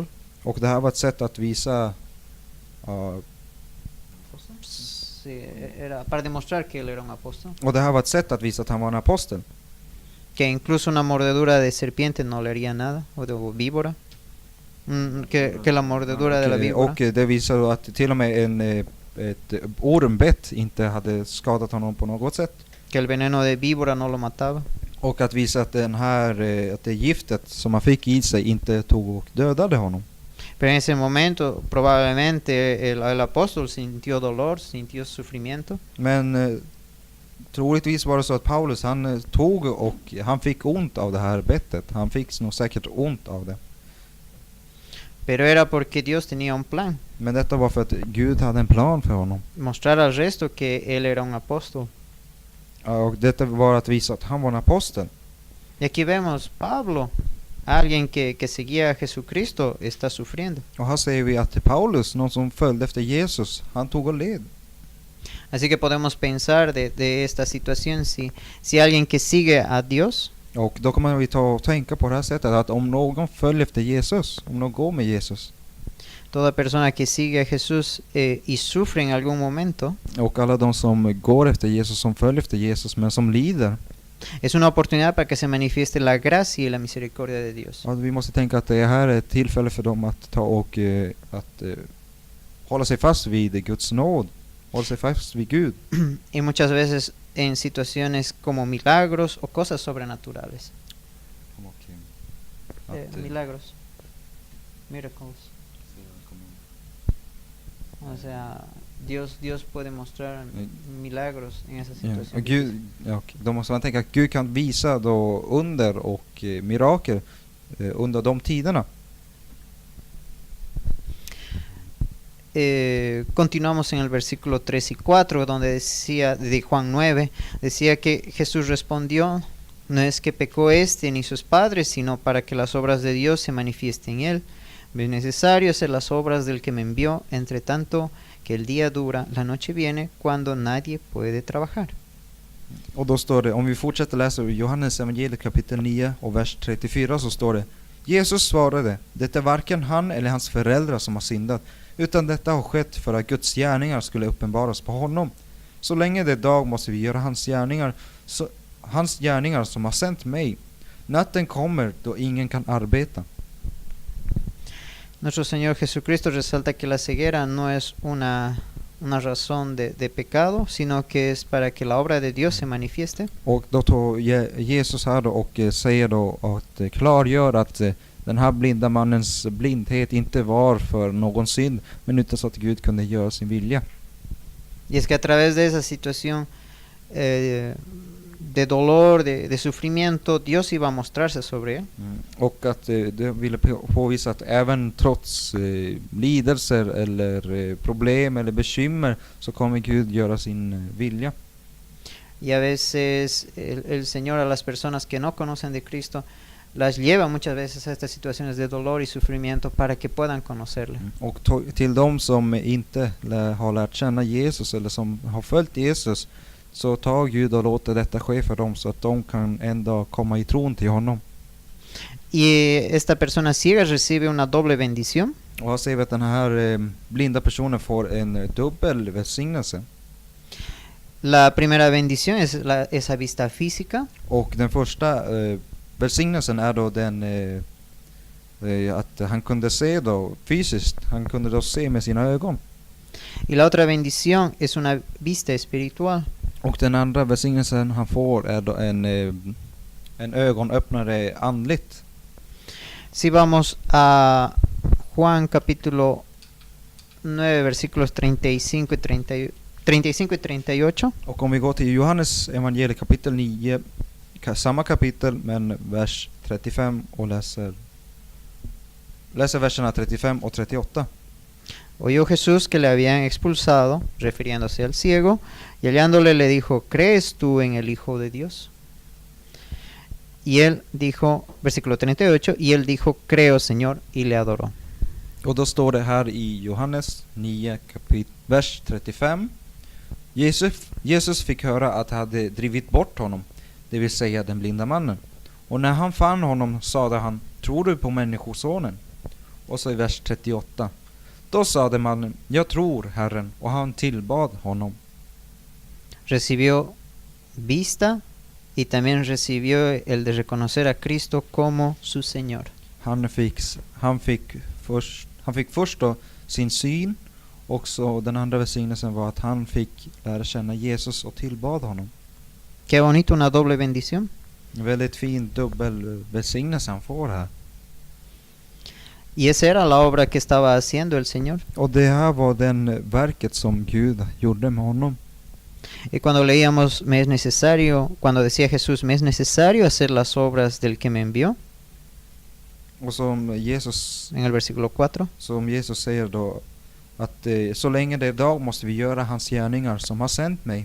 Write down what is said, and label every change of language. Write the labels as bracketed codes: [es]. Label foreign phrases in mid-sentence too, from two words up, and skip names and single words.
[sv] Och det här var ett sätt att visa [es] Sí, era para demostrar que él era un apóstol. [sv] och det här var ett sätt att visa att han var en apostel. [es] Que incluso una mordedura de serpiente no le haría nada, o de víbora. Que la mordedura de la víbora. [sv] Och det visar att till och med ett ormbett inte hade skadat honom på något sätt. [es] Que el veneno de víbora no lo mataba. [sv] Och att visa att att det giftet som han fick i sig inte tog och dödade honom. [es] Pero en ese momento probablemente el apóstol sintió dolor, sintió sufrimiento. [sv] Men troligtvis var det så att Paulus han tog och han fick ont av det här bettet. Han fick nog säkert ont av det. [es] Pero era porque Dios tenía un plan. [sv] Men detta var för att Gud hade en plan för honom. [es] Mostrar al resto que él era un apóstol. [sv] Och detta var att visa att han var en apostel. [es] Y aquí vemos Pablo, alguien que seguía a Jesucristo, está sufriendo. [sv] Och här ser vi att Paulus, någon som följde efter Jesus, han tog och led. [es] Así que podemos pensar de esta situación, si alguien que sigue a Dios, [sv] Och då kommer vi ta och tänka på det här sättet att om någon följer efter Jesus, om någon går med Jesus, [es] toda persona que sigue a Jesús y sufre en algún momento, [sv] och alla de som går efter Jesus, som följer efter Jesus men som lider, [es] es una oportunidad para que se manifieste la gracia y la misericordia de Dios. [sv] och vi måste tänka att det här är ett tillfälle för dem att ta och hålla sig fast vid Guds nåd, hålla sig fast vid Gud. [es] Y muchas veces en situaciones como milagros o cosas sobrenaturales. Milagros. Miracles. O sea, Dios puede mostrar milagros en esa situación. [sv] Och Gud, då måste man tänka att Gud kan visa då under och mirakel under de tiderna. [es] Continuamos en el versículo 3 y 4, donde decía, de Juan 9, decía que Jesús respondió: no es que pecó ni sus padres, sino para que las obras de Dios se manifiesten en él. Es necesario hacer las obras del que me envió, entre tanto que el día dura, la noche viene, cuando nadie puede trabajar. [sv] Och då står det, om vi fortsätter läsa ur Johannes evangeliet kapitel 9 och vers 34 så står det: Jesus svarade: det är varken han eller hans föräldrar som har syndat, utan detta har skett för att Guds gärningar skulle uppenbaras på honom. Så länge det är dag måste vi göra hans gärningar som har sänt mig. Natten kommer då ingen kan arbeta. [es] Nuestro Señor Jesucristo resalta que la ceguera no es una razón de pecado, sino que es para que la obra de Dios se manifieste. [sv] Och då tar Jesus här då och säger då att klargör att den här blinda mannens blindhet inte var för någon synd, men utan så att Gud kunde göra sin vilja. [es] Y es que a través de esa situación de dolor, de sufrimiento, Dios iba a mostrarse sobre él. [sv] Och att det ville påvisa att även trots lidelser eller problem eller bekymmer så kommer Gud göra sin vilja. [es] Y a veces el Señor a las personas que no conocen de Cristo las lleva muchas veces a estas situaciones de dolor y sufrimiento para que puedan conocerle. [sv] Och till de som inte har lärt känna Jesus eller som har följt Jesus, så tar Gud och låter detta ske för dem så att de kan en dag komma i tron till honom. [es] Y esta persona ciega recibe una doble bendición. [sv] Och här ser vi att den här blinda personen får en dubbel välsignelse. [es] La primera bendición es esa vista física. [sv] Och den första välsignelsen är då den att han kunde se då fysiskt, han kunde då se med sina ögon. [es] Y la otra bendición es una vista espiritual. [sv] Och den andra välsignelsen han får är då en ögonöppnare andligt. [es] Si vamos a Juan capítulo 9 versículos 35 y 38. [sv] Och om vi går till Johannes evangeliet kapitel 9, samma kapitel men vers 35 och läser verserna 35 och 38. [es] Oyó Jesús que le habían expulsado, refiriéndose al ciego, y hallándole le dijo: ¿Crees tú en el Hijo de Dios? Y él dijo, versículo 38, y él dijo: Creo, Señor, y le adoró. [sv] Och då står det här i Johannes 9 vers 35. Jesus fick höra att han hade drivit bort honom, det vill säga den blinda mannen. Och när han fann honom sade han: Tror du på människosonen? Och så i vers 38. Då sade mannen: Jag tror, Herren, och han tillbad honom. [es] Recibió vista y también recibió el de reconocer a Cristo como su Señor. [sv] Han fick först då sin syn, och så den andra välsignelsen var att han fick lära känna Jesus och tillbad honom. [es] Qué bonito, una doble bendición. [sv] En väldigt fin dubbel välsignelse han får här. [es] Y esa era la obra que estaba haciendo el Señor. [sv] Och det här var den verket som Gud gjorde med honom. [es] Y cuando leíamos, cuando decía Jesús, me es necesario hacer las obras del que me envió, [sv] Och som Jesus, [es] en el versículo 4, [sv] som Jesus säger då att så länge det är dag måste vi göra hans gärningar som har sänt mig.